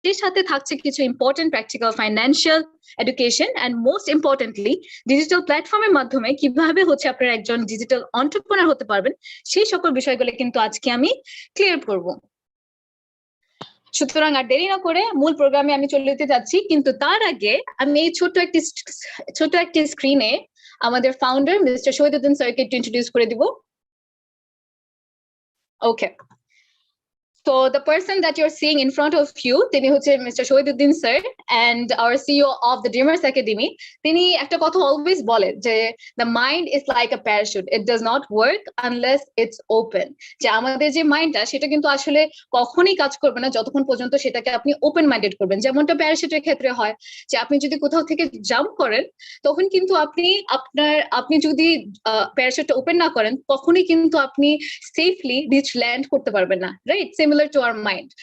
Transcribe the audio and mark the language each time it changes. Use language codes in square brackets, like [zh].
[bn] সেই সাথে থাকছে কিছু important practical financial education [en] and most importantly [bn] digital প্ল্যাটফর্মের মাধ্যমে কিভাবে হচ্ছে আপনারা একজন ডিজিটাল এন্টারপ্রেনার হতে পারবেন সেই সকল বিষয়গুলো কিন্তু আজকে আমি ক্লিয়ার করব। সুতরাং আর দেরি না করে মূল প্রোগ্রামে আমি চলে যেতে যাচ্ছি, কিন্তু তার আগে আমি এই ছোট একটি স্ক্রিনে আমাদের ফাউন্ডার মিস্টার শহীদুদ্দিন স্যারকে একটু ইন্ট্রোডিউস করে দিব। [en] okay, so the person that you're seeing in front of you, [bn] তিনি হচ্ছে [en] Mr. Shohiduddin sir and our CEO of the Dreamers Academy. [bn] তিনি একটা কথা always বলে যে [en] the mind is like a parachute, it does not work unless it's open. [bn] যে আমাদের যে মাইন্ডটা সেটা কিন্তু আসলে কখনোই কাজ করবে না যতক্ষণ পর্যন্ত সেটাকে আপনি ওপেন মাইন্ডেড করবেন। যেমনটা প্যারাশুটের ক্ষেত্রে হয় যে আপনি যদি কোথাও থেকে জাম্প করেন তখন কিন্তু আপনি যদি প্যারাশুটটা ওপেন না করেন কখনোই কিন্তু আপনি সেফলি রিচ ল্যান্ড করতে পারবেন না, right? [en] Similar to our mind.